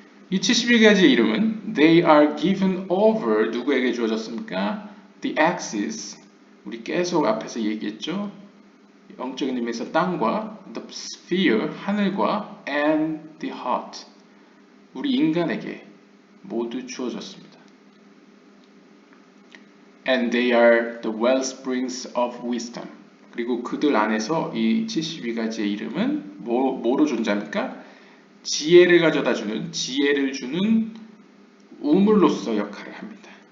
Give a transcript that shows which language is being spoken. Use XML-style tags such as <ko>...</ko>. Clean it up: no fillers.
<ko>이 72가지의 이름은</ko> <en>They are given over</en> <ko>누구에게 주어졌습니까?</ko> <en>The axis</en> <ko>우리 계속 앞에서 얘기했죠. 영적인 의미에서 땅과</ko> <en>the sphere</en> <ko>하늘과</ko> <en>and the heart</en> <ko>우리 인간에게 모두 주어졌습니다.</ko> <en>And they are the wellsprings of wisdom.</en> <ko>그리고 그들 안에서 이 72가지의 이름은 뭐로 존재합니까? 지혜를 가져다주는, 지혜를 주는 우물로서 역할을 합니다.</ko>